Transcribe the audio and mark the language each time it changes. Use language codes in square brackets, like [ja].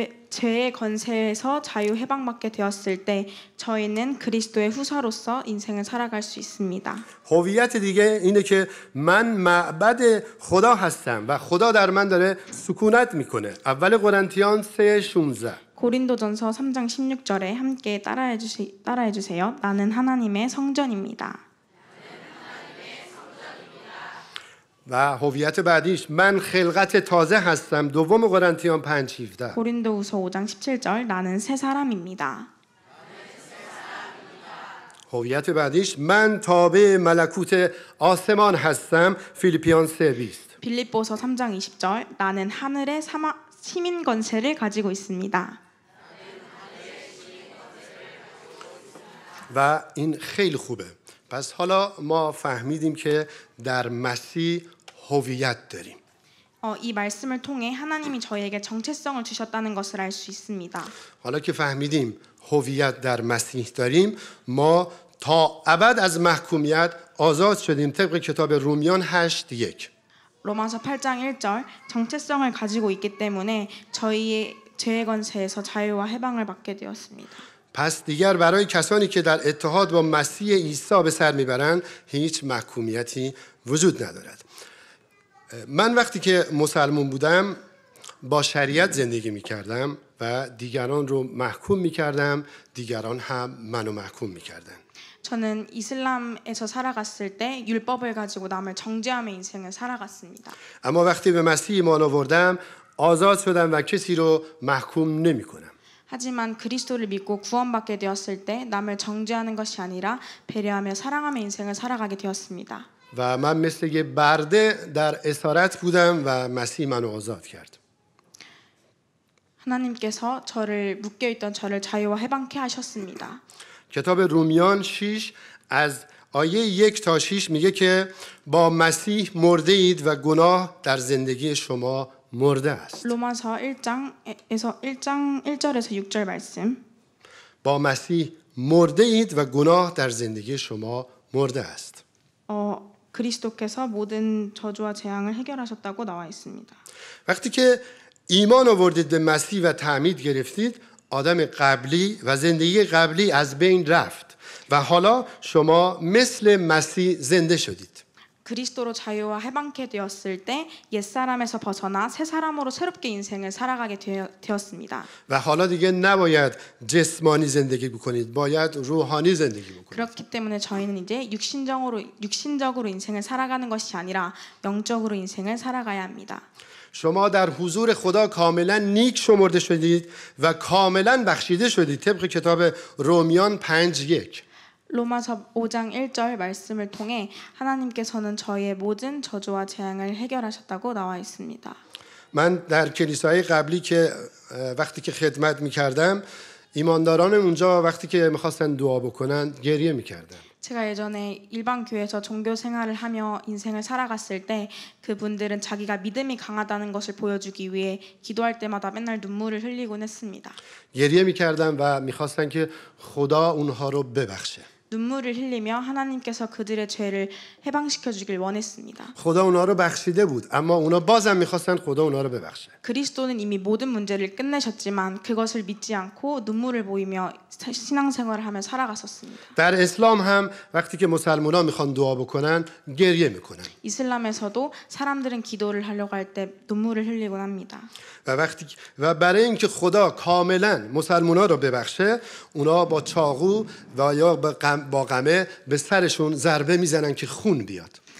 [ko] 죄의 권세에서 자유 해방받게 되었을 때 저희는 그리스도의 후사로서 인생을 살아갈 수 있습니다. [fa] هویت دیگه اینه که من معبد خدا هستم و خدا در من داره سکونت میکنه. اول قرنتیان 3:16. [ko] 고린도전서 3장 16절에 함께 따라해 주세요. 나는 하나님의 성전입니다. [fa] و هویت بعدیش من خلقت تازه هستم. دوم قرنتیان 5:17. [ko] 고린도후서 5장 17절 나는 새 사람입니다. [fa] هویت بعدیش من تابع ملکوت آسمان هستم. فیلیپیان 3:20. [ko] 빌립보서 3장 20절 나는 하늘의 시민 권세를 가지고 있습니다. [fa] و این خیلی خوبه. پس حالا ما فهمیدیم که در مسیح هویت داریم. [ko] 이 말씀을 통해 하나님이 저희에게 정체성을 주셨다는 것을 알 수 있습니다. [fa] حالا که فهمیدیم هویت در مسیح داریم ما تا ابد از محکومیت آزاد شدیم طبق کتاب رومیان 8:1. [ko] 로마서 8장 1절 정체성을 가지고 있기 때문에 저희의 죄의 권세에서 자유와 해방을 받게 되었습니다. [fa] پس دیگر برای کسانی که در اتحاد با مسیح عیسی به سر میبرند هیچ محکومیتی وجود ندارد. من وقتی که مسلمان بودم با شریعت زندگی میکردم و دیگران رو محکوم میکردم دیگران هم منو محکوم میکردن. [ko] 저는 이슬람에서 살아갔을 때 율법을 가지고 남을 정죄하며 인생을 살아갔습니다. [fa] اما وقتی به مسیح ایمان آوردم آزاد شدم و کسی رو محکوم نمیکنم. [ko] 하지만 그리스도를 믿고 구원받게 되었을 때 남을 정죄하는 것이 아니라 배려하며 사랑하며 인생을 살아가게 되었습니다. [fa] و من مثل یه برده در اسارت بودم و مسیح منو آزاد کرد. [ko] 하나님께서 묶여있던 저를 자유와 해방케 하셨습니다. [fa] کتاب رومیان 6 از آیه 1 تا 6 میگه که با مسیح مرده اید و گناه در زندگی شما مرده است. [ko] 로마서 1장 1절에서 6절 말씀. [fa] با مسیح مرده اید و گناه در زندگی شما مرده است. [ko] 그리스도께서 모든 저주와 재앙을 해결하셨다고 나와 있습니다. [fa] وقتی که ایمان آوردید به مسیح و تعمید گرفتید آدم قبلی و زندگی قبلی از بین رفت و حالا شما مثل مسیح زنده شدید. [ko] 그리스도로 자유와 해방케 되었을 때 옛사람에서 벗어나 새 사람으로 새롭게 인생을 살아가게 되었습니다. [fa] و حالا دیگه نباید جسمانی زندگی بکنید باید روحانی زندگی بکنید. [ko] 그렇기 때문에 저희는 이제 육신적으로 인생을 살아가는 것이 아니라 영적으로 인생을 살아가야 합니다. [fa] شما در حضور خدا کاملا نیک شمرده شدید و کاملا بخشیده شدید طبق کتاب رومیان 5:1. [ko] 로마서 5장 1절 말씀을 통해 하나님께서는 저희의 모든 저주와 재앙을 해결하셨다고 나와 있습니다. [fa] من در کلیسای قبلی که وقتی که خدمت می‌کردم ایمانداران اونجا وقتی که می‌خواستن دعا بکنن گریه می‌کردن. [ko] 제가 예전에 일반 교회에서 종교 생활을 하며 인생을 살아갔을 때 그분들은 자기가 믿음이 강하다는 것을 보여주기 위해 기도할 때마다 맨날 눈물을 흘리곤 했습니다. [fa] گریه می‌کردن و می‌خواستن که خدا اونها رو ببخشه. [ko] 눈물을 흘리며 하나님께서 그들의 죄를 해방시켜 주길 원했습니다. [fa] خدا اونها رو بخشیده بود اما اونا بازم می‌خواستن خدا اونها رو ببخشه. [ko] 그리스도는 이미 모든 문제를 끝내셨지만 그것을 믿지 않고 눈물을 보이며 신앙생활을 하며 살아갔었습니다. [fa] در اسلام هم وقتی که مسلمان‌ها می‌خوان دعا بکنن گریه می‌کنن. [ko] 이슬람에서도 사람들은 기도를 하려고 할 때 눈물을 흘리곤 합니다. [fa] و برای اینکه خدا کاملا مسلمان‌ها رو ببخشه اونا با چاقو و یا با قمه به سرشون ضربه میزنن که خون بیاد.